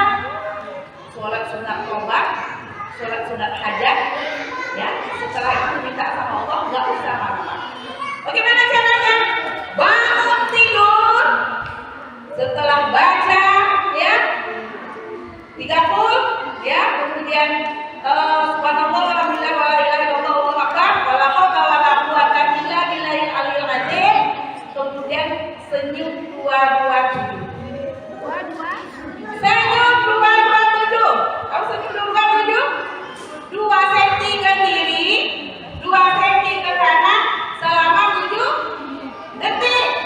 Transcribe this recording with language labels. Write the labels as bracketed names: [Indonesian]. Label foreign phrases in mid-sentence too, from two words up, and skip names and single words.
[Indonesian] Sholat sunat tobat, sholat sunat hajat, ya. Setelah itu minta sama Allah, nggak usah marah-marah. Bagaimana caranya? Bangun tidur, setelah baca, ya, 30, ya, kemudian [Arabic] سبحان الله والحمد لله ولا إله إلا الله والله أكبر ولا حول ولا قوة إلا بالله العلي العظيم. [Indonesian] Kemudian senyum 227. Senyum 227. Kamu senyum 227? 2 cm ke kiri, 2 cm ke kanan selama 7 detik.